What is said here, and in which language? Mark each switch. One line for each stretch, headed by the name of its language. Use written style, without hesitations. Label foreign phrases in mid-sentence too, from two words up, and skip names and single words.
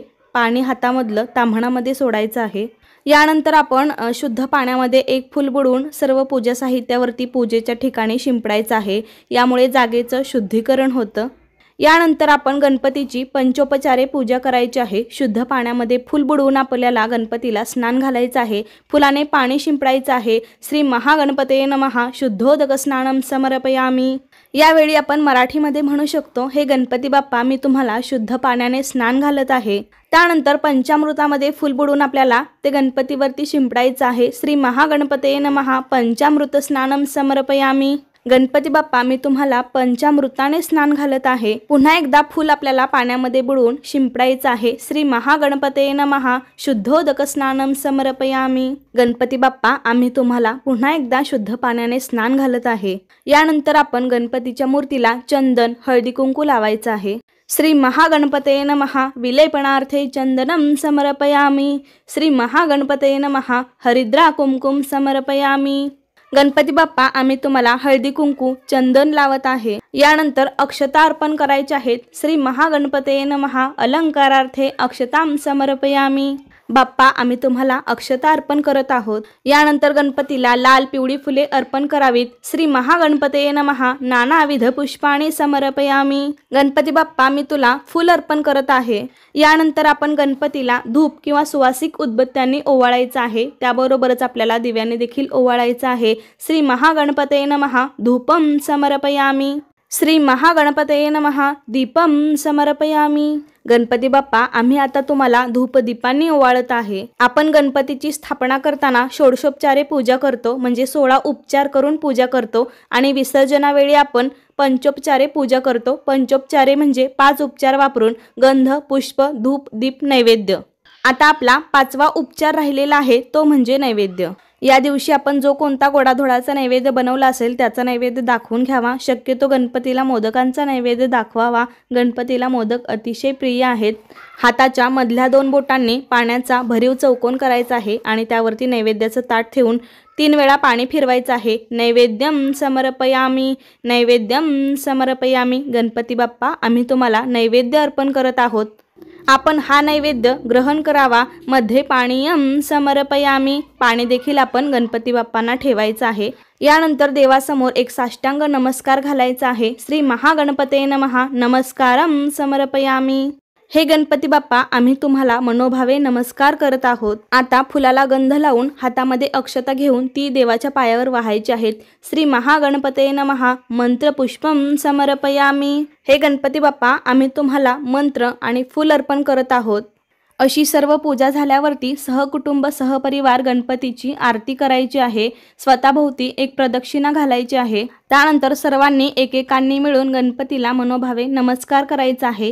Marathi: पाणी हातामधलं ताम्हणामध्ये सोडायचं आहे। यानंतर आपण शुद्ध पाण्यामध्ये 1 फूल बुडवून सर्व पूजा साहित्यावरती पूजेच्या ठिकाणी शिंपडायचं आहे। यामुळे जागेचं शुद्धीकरण होतं। यानंतर आपण गणपतीची पंचोपचारे पूजा करायची आहे। शुद्ध पाण्यामध्ये फूल बुडवून आपल्याला गणपतीला स्नान घालायचं आहे। फुलाने पाणी शिंपडायचं आहे।
Sanskrit: श्री महागणपते नमः शुद्धोदक स्नानम समर्पयामी।
Marathi: यावेळी आपण मराठीमध्ये म्हणू शकतो, हे गणपती बाप्पा, मी तुम्हाला शुद्ध पाण्याने स्नान घालत आहे। त्यानंतर पंचामृतामध्ये फूल बुडवून आपल्याला ते गणपतीवरती शिंपडायचं आहे।
Sanskrit: श्री महागणपते नमः पंचामृत स्नानम समर्पयामी।
Marathi: गणपती बाप्पा, मी तुम्हाला पंचामृताने स्नान घालत आहे। पुन्हा एकदा फूल आपल्याला पाण्यामध्ये बुडवून शिंपडायचं आहे।
Sanskrit: श्री महागणपते नमः शुद्धोदक स्नानम समर्पयामी।
Marathi: गणपती बाप्पा, आम्ही तुम्हाला पुन्हा एकदा शुद्ध पाण्याने स्नान घालत आहे। यानंतर आपण गणपतीच्या मूर्तीला चंदन, हळदी कुंकू लावायचं आहे।
Sanskrit: श्री महागणपते नमः विलेपनार्थे चंदनम समर्पयामी। श्री महागणपते नमः हरिद्रा कुमकुम समर्पयामी।
Marathi: गणपती बाप्पा आम्ही तुम्हाला हळदी कुंकू चंदन लावत आहे। यानंतर अक्षता अर्पण करायचे आहेत।
Sanskrit: श्री महागणपतये नमः अलंकारार्थे अक्षतां समर्पयामी।
Marathi: बाप्पा आम्ही तुम्हाला अक्षता अर्पण करत आहोत। यानंतर गणपतीला लाल पिवळी फुले अर्पण करावीत।
Sanskrit: श्री महागणपतये नमः नानाविध पुष्पाणि समर्पयामी।
Marathi: गणपती बाप्पा मी तुला फूल अर्पण करत आहे। यानंतर आपण गणपतीला धूप किंवा सुवासिक उदबत्त्यांनी ओवाळायचं आहे। त्याबरोबरच आपल्याला दिव्याने देखील ओवाळायचं आहे।
Sanskrit: श्री महागणपतये नमः धूपम समर्पयामी। श्री महागणपतये नमः दीपम समर्पयामी।
Marathi: गणपती बाप्पा आम्ही आता तुम्हाला धूपदीपांनी ओवाळत आहे। आपण गणपतीची स्थापना करताना षोडशोपचारे पूजा करतो, म्हणजे 16 उपचार करून पूजा करतो आणि विसर्जनावेळी आपण पंचोपचारे पूजा करतो। पंचोपचारे म्हणजे 5 उपचार वापरून गंध, पुष्प, धूप, दीप, नैवेद्य। आता आपला 5वा उपचार राहिलेला आहे तो म्हणजे नैवेद्य। या दिवशी आपण जो कोणता गोडाधोडाचा नैवेद्य बनवला असेल त्याचा नैवेद्य दाखवून घ्यावा। शक्यतो गणपतीला मोदकांचा नैवेद्य दाखवावा। गणपतीला मोदक अतिशय प्रिय आहेत। हाताच्या मधल्या 2 बोटांनी पाण्याचा भरीव चौकोन करायचा आहे आणि त्यावरती नैवेद्याचं ताट ठेवून 3 वेळा पाणी फिरवायचं आहे।
Sanskrit: नैवेद्यम समर्पयामी, नैवेद्यम समर्पयामी।
Marathi: गणपती बाप्पा आम्ही तुम्हाला नैवेद्य अर्पण करत आहोत। आपण हा नैवेद्य ग्रहण करावा। मध्ये
Sanskrit: पाणीयम समर्पयामी,
Marathi: पाणी देखील आपण गणपती बाप्पांना ठेवायचं आहे। यानंतर देवासमोर एक साष्टांग नमस्कार घालायचा आहे।
Sanskrit: श्री महागणपतये नमः नमस्कारम समर्पयामी।
Marathi: हे गणपती बाप्पा आम्ही तुम्हाला मनोभावे नमस्कार करत आहोत। आता फुलाला गंध लावून हातामध्ये अक्षता घेऊन ती देवाच्या पायावर वाहायची आहेत।
Sanskrit: श्री महागणपतये नमः मंत्र पुष्पम समर्पयामी।
Marathi: हे गणपती बाप्पा आम्ही तुम्हाला मंत्र आणि फूल अर्पण करत आहोत। अशी सर्व पूजा झाल्यावरती सहकुटुंब सहपरिवार गणपतीची आरती करायची आहे। स्वतःभोवती एक प्रदक्षिणा घालायची आहे। त्यानंतर सर्वांनी एकेकांनी मिळून गणपतीला मनोभावे नमस्कार करायचा आहे।